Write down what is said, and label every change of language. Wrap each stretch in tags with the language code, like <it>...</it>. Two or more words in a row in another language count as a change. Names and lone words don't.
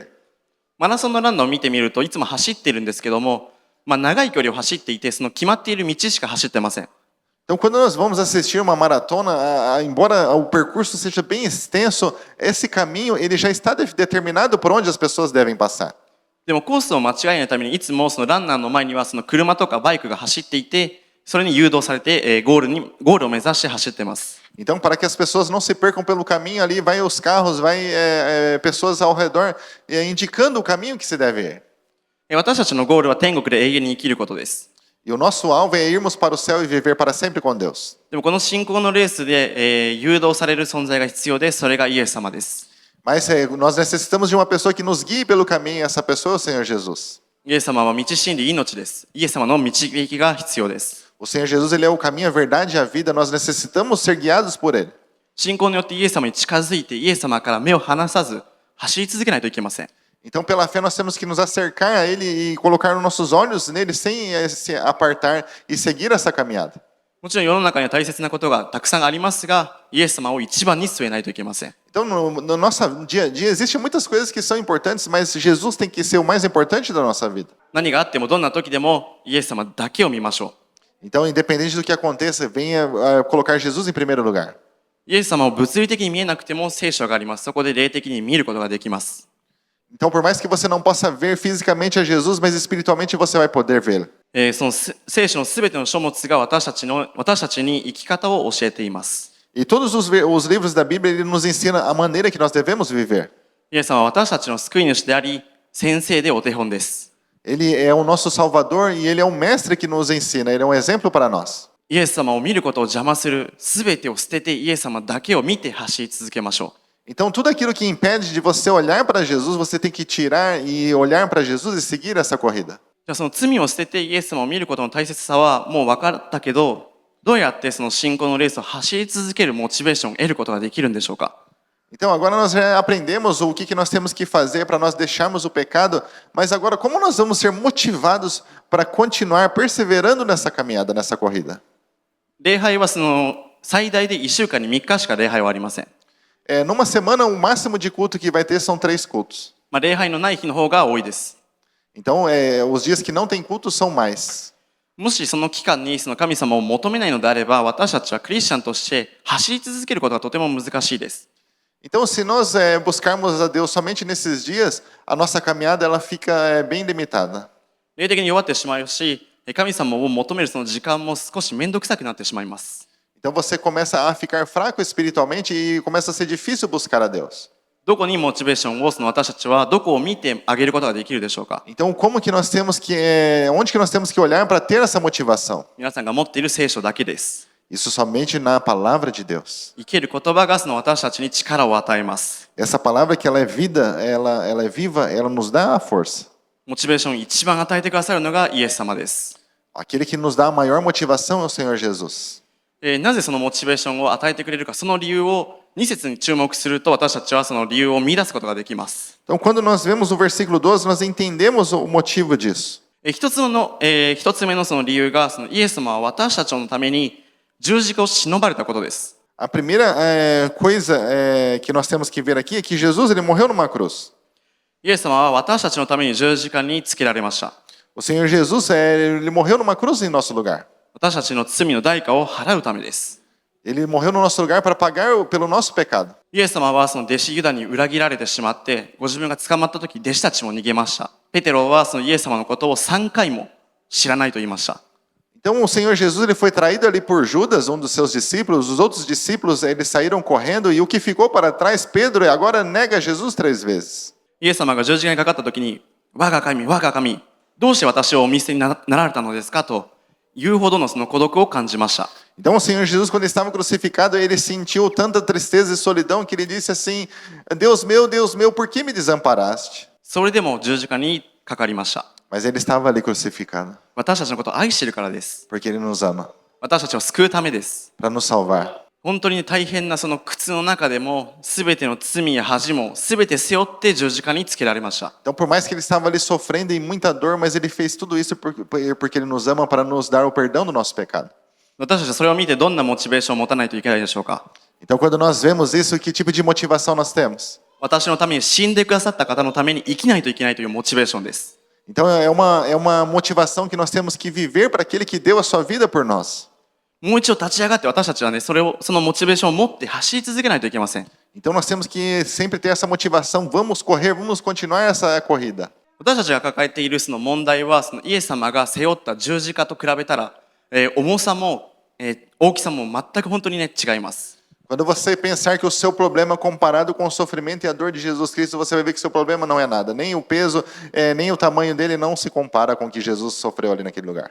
<ja>マラソンのランナーを見てみるといつも走ってるんですけども、長い距離を走っていて、その決まっている道しか走ってません。</ja> <pt>Então, quando nós vamos assistir uma maratona, embora o percurso seja bem extenso, esse caminho ele já está determinado por onde as pessoas devem passar.</pt> <ja>でもコースを間違えないためにいつもそのランナーの前にはその車とかバイクが走っていて、それに誘導されてゴールを目指して走っています。</ja> <pt>Então, para que as pessoas não se percam pelo caminho ali, vai os carros, vai pessoas ao redor indicando o caminho que se deve ir.</pt> <ja>私たちのゴールは天国で永遠に生きることです。</ja> <pt>E o nosso alvo é irmos para o céu e viver para sempre com Deus.</pt> <ja>でもこの信仰のレースで、誘導される存在が必要で、それがイエス様です。</ja> <pt>Mas nós necessitamos de uma pessoa que nos guie pelo caminho, essa pessoa é o Senhor Jesus.</pt> <ja>イエス様は道真理命です。イエス様の導きが必要です。</ja> <pt>O Senhor Jesus ele é o caminho, a verdade e a vida, nós necessitamos ser guiados por ele.</pt> <ja>信仰によってイエス様に近づいて、イエス様から目を離さず、走り続けないといけません。</ja> <pt>Então, pela fé, nós temos que nos acercar a ele e colocar os nossos olhos nele sem se apartar e seguir essa caminhada.</pt> <ja>もちろん世の中には大切なことがたくさんありますが、イエス様を一番に据えないといけません。</ja> <pt>Então, no nosso dia a dia, existem muitas coisas que são importantes, mas Jesus tem que ser o mais importante da nossa vida.</pt> <ja>何があってもどんな時でもイエス様だけを見ましょ</ja> <pt>Então, independente do que aconteça, venha colocar Jesus em primeiro lugar.</pt> <ja>う。イエス様を物理的に見えなくても聖書があります。そこで霊的に見ることができます。</ja> <pt>Então, por mais que você não possa ver fisicamente a Jesus, mas espiritualmente você vai poder vê-lo.</pt> <ja>その聖書のすべての書物が私たちに生き方を教えています。</ja> <pt>E todos os livros da Bíblia, ele nos ensina a maneira que nós devemos viver.</pt> <ja>イエス様は私たちの救い主であり、先生でお手本です。</ja> <pt>Ele é o nosso Salvador e ele é o mestre que nos ensina, ele é um exemplo para nós.</pt> <ja>イエス様を見ることを邪魔するすべてを捨ててイエス様だけを見て走り続けましょう。</ja> <pt>Então, tudo aquilo que impede de você olhar para Jesus, você tem que tirar e olhar para Jesus e seguir essa corrida.</pt> <ja>じゃあその罪を捨ててイエス様を見ることの大切さはもう分かったけど、どうやってその信仰のレースを走り続けるモチベーションを得ることができるんでしょうか。</ja> <pt>Então, agora nós já aprendemos o que nós temos que fazer para nós deixarmos o pecado, mas agora como nós vamos ser motivados para continuar perseverando nessa caminhada, nessa corrida?</pt> <ja>礼拝はその最大で1週間に3日しか礼拝はありません。</ja> <pt>Numa semana, o máximo de culto que vai ter são 3 cultos.</pt> <ja>礼拝のない日の方が多いです。</ja> <pt>Então, os dias que não tem culto são mais.</pt> <ja>もしその期間にその神様を求めないのであれば、私たちはクリスチャンとして走り続けることがとても難しいです。</ja> <pt>Então, se nós buscarmos a Deus somente nesses dias, a nossa caminhada ela fica bem limitada.</pt> <ja>霊的に弱ってしまうし、神様を求めるその時間も少し面倒くさくなってしまいます。</ja> <pt>Então você começa a ficar fraco espiritualmente e começa a ser difícil buscar a Deus.</pt> <ja>どこにモチベーションをその私たちはどこを見てあげることができるでしょうか。</ja> <pt>Então, como que nós temos que, onde que nós temos que olhar para ter essa motivação?</pt> <ja>皆さんが持っている聖書だけです。</ja> <pt>Isso somente na palavra de Deus.</pt> <ja>生ける言葉がその私たちに力を与えます。</ja> <pt>Essa palavra que ela é vida, ela é viva, ela nos dá a força.</pt> <ja>モチベーションを一番与えてくださるのがイエス様です。</ja> <pt>Aquele que nos dá a maior motivação é o Senhor Jesus.</pt> <ja>なぜそのモチベーションを与えてくれるか、その理由を2節に注目すると、私たちはその理由を見出すことができます。</ja> <pt>Então, quando nós vemos o versículo 12, nós entendemos o motivo disso.</pt> <ja>一つ目のその理由が、そのイエス様は私たちのために十字架を忍ばれたことです。</ja> <pt>A primeira coisa que nós temos que ver aqui é que Jesus ele morreu numa cruz.</pt> <ja>イエス様は私たちのために十字架につけられました。</ja> <pt>O Senhor Jesus ele morreu numa cruz em nosso lugar.</pt> <ja>私たちの罪の代価を払うためです。</ja> <pt>Ele morreu no nosso lugar para pagar pelo nosso pecado.</pt> <ja>イエス様はその弟子ユダに裏切られてしまって、ご自分が捕まった時、弟子たちも逃げました。ペテロはそのイエス様のことを3回も知らないと言いました。</ja> <pt>Então o Senhor Jesus ele foi traído ali por Judas, um dos seus discípulos. Os outros discípulos eles saíram correndo e o que ficou para trás, Pedro, agora nega Jesus 3 vezes.</pt> <ja>イエス様が十字架にかかった時に、我が神、我が神、どうして私をお見捨てになられたのですかと言うほどのその孤独を感じました。</ja> <pt>Então o Senhor Jesus, quando ele estava crucificado, ele sentiu tanta tristeza e solidão que ele disse assim: Deus meu, por que me desamparaste?</pt> <ja>それでも十字架にかかりました。</ja> <pt>Mas ele estava ali crucificado,</pt> <ja>私たちのことを愛しているからです。</ja> <pt>porque ele nos ama,</pt> <ja>私たちを救うためです。</ja> <pt>para nos salvar.</pt> <ja>本当に大変なその苦痛の中でも、すべての罪や恥もすべて背負って十字架につけられました。</ja> <pt>Então, por mais que ele estava ali sofrendo em muita dor, mas ele fez tudo isso porque ele nos ama para nos dar o perdão do nosso pecado.</pt> <ja>私たちはそれを見てどんなモチベーションを持たないといけないでしょうか。</ja> <pt>Então, quando nós vemos isso, que tipo de motivação nós temos?</pt> <ja>私のために死んでくださった方のために生きないといけないというモチベーションです。</ja> <pt>Então, é uma motivação que nós temos que viver para aquele que deu a sua vida por nós.</pt> <ja>もう一度立ち上がって私たちはね、そのモチベーションを持って走り続けないといけません。</ja> <pt>Então, nós temos que sempre ter essa motivação. Vamos correr, vamos continuar essa corrida.</pt> <ja>私たちが抱えているその問題は、そのイエス様が背負った十字架と比べたら、重さも、大きさも全く本当にね、違います。</ja> <pt>Quando você pensar que o seu problema comparado com o sofrimento e a dor de Jesus Cristo, você vai ver que seu problema não é nada. Nem o peso, nem o tamanho dele não se compara com o que Jesus sofreu ali naquele lugar.</pt>